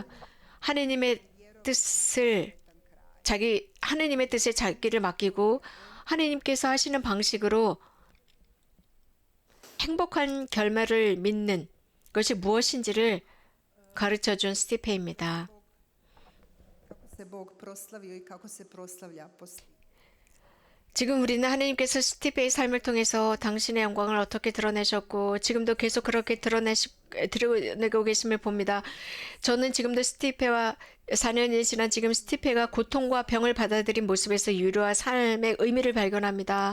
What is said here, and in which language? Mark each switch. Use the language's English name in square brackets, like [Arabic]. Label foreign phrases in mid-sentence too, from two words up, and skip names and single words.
[Korean] 하느님의 뜻에 자기를 맡기고 하느님께서 하시는 방식으로 행복한 결말을 믿는 것이 무엇인지를 가르쳐 준 스티페입니다. [Croatian] kako se Bog proslavio i kako se proslavlja po [Korean] 지금 우리는 하느님께서 스티페의 삶을 통해서 당신의 영광을 어떻게 드러내셨고 지금도 계속 그렇게 드러내고 계심을 봅니다. 저는 지금도 스티페와 4년이 지난 지금 스티페가 고통과 병을 받아들인 모습에서 유료와 삶의 의미를 발견합니다.